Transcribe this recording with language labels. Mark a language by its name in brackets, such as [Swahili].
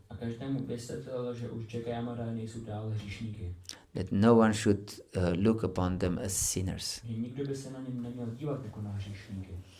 [Czech] A každému vysvětlil, že už Jagaya a Madaj nejsou dále hříšníky. [English] That no one should look upon them as sinners. [Czech] Že nikdo by se na něm neměl dívat jako na hříšníky.